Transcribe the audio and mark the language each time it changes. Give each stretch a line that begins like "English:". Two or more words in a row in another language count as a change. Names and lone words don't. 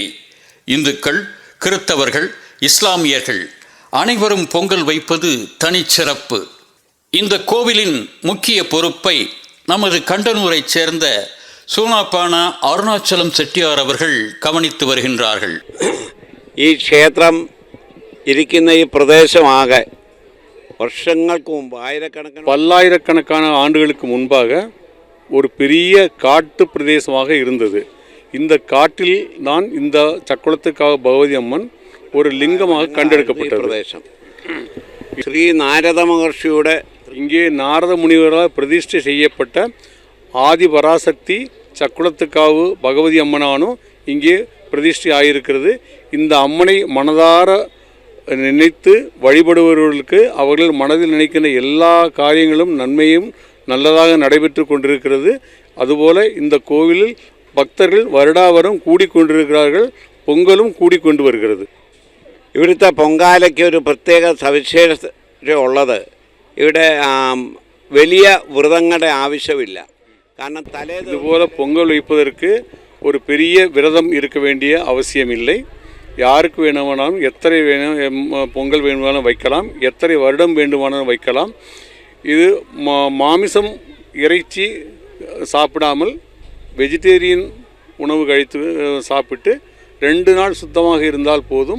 Tamil: இந்துக்கள், கிறித்தவர்கள், இஸ்லாமியர்கள் அனைவரும் பொங்கல் வைப்பது தனிச்சிறப்பு. இந்த கோவிலின் முக்கிய பொறுப்பை நமது கண்டனூரைச் சேர்ந்த சூனாப்பானா அருணாச்சலம் செட்டியார் அவர்கள் கவனித்து வருகின்றார்கள்.
Malayalam: ഈ ക്ഷേത്രം ഇരിക്കുന്ന ഈ പ്രദേശമാകെ വർഷങ്ങൾക്ക് മുമ്പ്
Tamil: பல்லாயிரக்கணக்கான ஆண்டுகளுக்கு முன்பாக ஒரு பெரிய காட்டு பிரதேசமாக இருந்தது. இந்த காட்டில் தான் இந்த சக்குளத்துக்காக பகவதி அம்மன் ஒரு லிங்கமாக கண்டெடுக்கப்பட்ட பிரதேசம். ஸ்ரீ நாரத மகர்ஷியோட இங்கே நாரத முனிவரால் பிரதிஷ்டை செய்யப்பட்ட ஆதி பராசக்தி சக்குளத்துக்காவு பகவதி அம்மனானும் இங்கே பிரதிஷ்டை ஆகியிருக்கிறது. இந்த அம்மனை மனதார நினைத்து வழிபடுபவர்களுக்கு அவர்கள் மனதில் நினைக்கின்ற எல்லா காரியங்களும் நன்மையும் நல்லதாக நடைபெற்று கொண்டிருக்கிறது. அதுபோல இந்த கோவிலில் பக்தர்கள் வருடாவரம் கூடிக்கொண்டிருக்கிறார்கள். பொங்கலும் கூடிக்கொண்டு வருகிறது.
Malayalam: ഇവിടുത്തെ പൊങ്കാലയ്ക്ക് ഒരു പ്രത്യേക സവിശേഷത ഉള്ളത്, ഇവിടെ വലിയ വ്രതങ്ങളുടെ ആവശ്യമില്ല. കാരണം
Tamil: இதுபோல பொங்கல் வைப்பதற்கு ஒரு பெரிய விரதம் இருக்க வேண்டிய அவசியம் இல்லை. யாருக்கு வேணுமானாலும் எத்தனை பொங்கல் வேணுமானாலும் வைக்கலாம், எத்தனை வருடம் வேண்டுமானாலும் வைக்கலாம். இது மாமிசம் இறைச்சி சாப்பிடாமல் வெஜிடேரியன் உணவு கழித்து சாப்பிட்டு 2 நாள் சுத்தமாக இருந்தால் போதும்.